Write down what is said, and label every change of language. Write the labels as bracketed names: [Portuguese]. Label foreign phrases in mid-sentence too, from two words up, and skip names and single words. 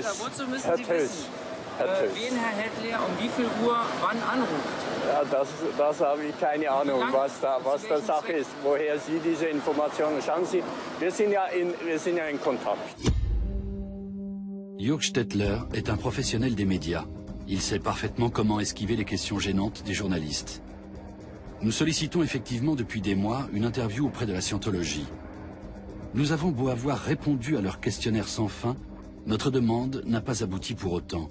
[German] Wozu müssen Sie wissen, wen Herr Hadley um wie viel Uhr wann anruft? Ja, das habe ich keine Ahnung, was da Sache ist, woher Sie diese Informationen. Schauen Sie, wir sind ja in Kontakt. [French] Jürg Stettler est un professionnel des médias. Il sait parfaitement comment esquiver les questions gênantes des journalistes. Nous sollicitons effectivement depuis des mois une interview auprès de la scientologie. Nous avons beau avoir répondu à leur questionnaire sans fin, notre demande n'a pas abouti pour autant.